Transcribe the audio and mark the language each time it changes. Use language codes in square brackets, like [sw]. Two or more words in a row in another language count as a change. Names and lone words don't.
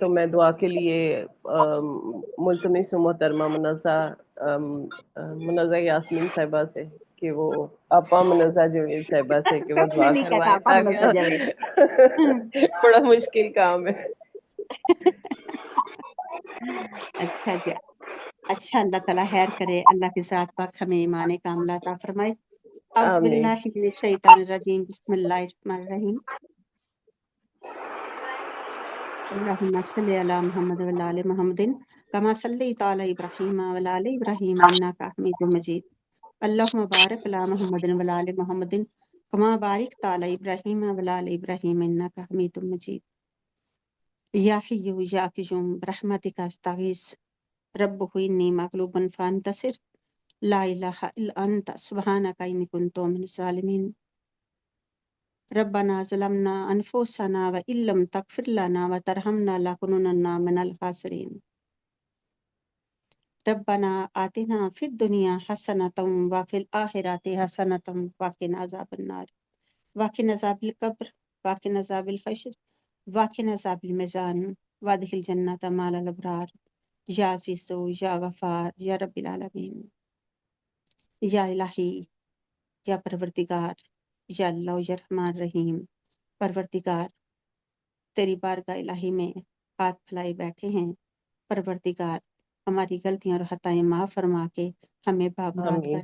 [ur] تو میں دعا کے لیے ملتمس ہوں محترمہ منزہ یاسمین صاحبہ سے کہ وہ آپا منزہ جمیل صاحبہ سے کہ وہ ہم نے دعا نہیں کہا کروائے, آپ ہم تاکہ بڑا مشکل کام ہے. اچھا جی, اچھا اللہ تعالیٰ خیر کرے, اللہ کے ذات پاک ہمیں ایمان کاملہ عطا فرمائے. [ar] اعوذ آمین. باللہ من الشیطان الرجیم, بسم اللہ الرحمن الرحیم. اللہم صلی علی محمد و علی محمد كما صليت على إبراهيم وعلى آل إبراهيم إنك حميد مجيد. اللهم بارك على محمد وعلى آل محمد كما باركت على إبراهيم وعلى آل إبراهيم إنك حميد مجيد. يا حي يا قيوم برحمتك أستغيث رب إني مغلوب فانتصر لا إله إلا أنت سبحانك إني كنت من الظالمين. ربنا ظلمنا أنفسنا وإن لم تغفر لنا وترحمنا لنكونن من الخاسرين. ربنا آتنا في الدنيا حسنة وفي الآخرة حسنة وقنا عذاب النار وقنا عذاب القبر وقنا عذاب الحشر وقنا عذاب الميزان وأدخل الجنة مع الأبرار يا عزيز يا غفار يا رب العالمين. [ur] یا الٰہی، یا پروردگار، یا اللہ یا رحمان رحیم. پروردگار، تیری بارگاہ الٰہی میں ہاتھ پھیلائے بیٹھے ہیں. پروردگار، ہماری غلطیاں اور خطائیں معاف فرما کے ہمیں بابرات کر